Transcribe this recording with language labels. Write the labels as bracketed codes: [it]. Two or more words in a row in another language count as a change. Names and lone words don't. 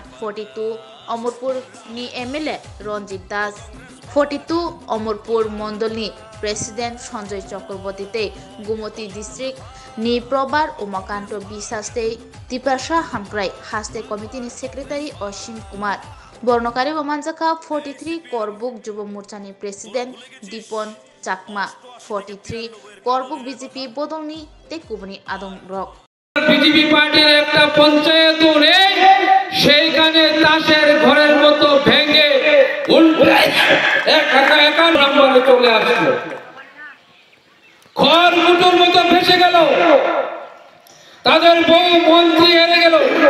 [trp] 42 अमरपुर नि एमएलए रंजित दास 42 अमरपुर मंडलनि प्रेसिडेंट संजय चक्रवर्ती गुमती डिस्ट्रिक्ट नि प्रबार उमाकांत बिसास्ते तिपासा हामक्राई हास्ते कमिटी नि सेक्रेटारी अश्विन कुमार बर्णकारी मानजाखा 43 करबुक युव मोर्चा नि प्रेसिडेंट दीपन चाकमा 43 करबुक बीजेपी बदलनि तेकुबनि आदम रक [bn] বিজেপি পার্টির একটা পঞ্চায়েত নেই সেইখানে তাসের ঘরের মতো ভেঙে উল্টে একা নম্বরে চলে আসলো ঘর মুটোর মতো ভেসে গেল তাদের বহু মন্ত্রী হেরে গেল